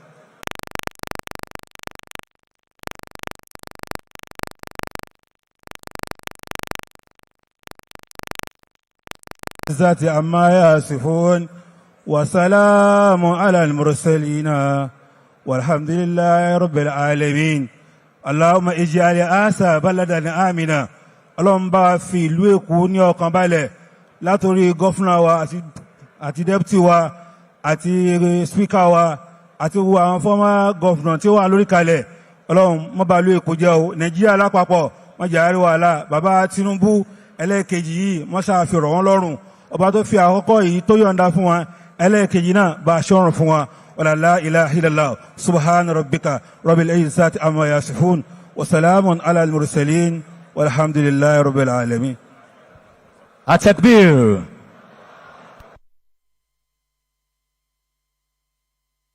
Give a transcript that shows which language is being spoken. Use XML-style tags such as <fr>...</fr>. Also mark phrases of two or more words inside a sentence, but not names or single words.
<ar>ذات عما يصفون وسلام على المرسلين والحمد لله رب العالمين. اللهم اجعل آسى بلدنا آمنا.</ar> <yo>اللهم bá fi ìlú Èkó ní ọkàn balẹ̀ látòrí gọ́fúnà wa àti dẹ́pútì wa àti spíkà wa àti gbogbo àwọn fọ́mà gọ́fúnà tí ó wà lórí kalẹ̀. Ọlọ́run má bà ìlú Èkó jẹ́ o. Nàìjíríà lápapọ̀ má jẹ́ àrí wàhálà. Bàbá Tinubu ẹlẹ́ẹ̀kejì yìí má ṣàfi rọ̀ wọ́n lọ́rùn. Ọba tó fi àkọ́kọ́ yìí tó yọ̀ǹda fún wa ẹlẹ́ẹ̀kejì náà bá aṣọ́run fún wa.</yo> <ar>ولا لا إله إلا الله سبحان ربك رب العزة عما يصفون وسلام على المرسلين والحمد لله رب العالمين. At-takbir.</ar>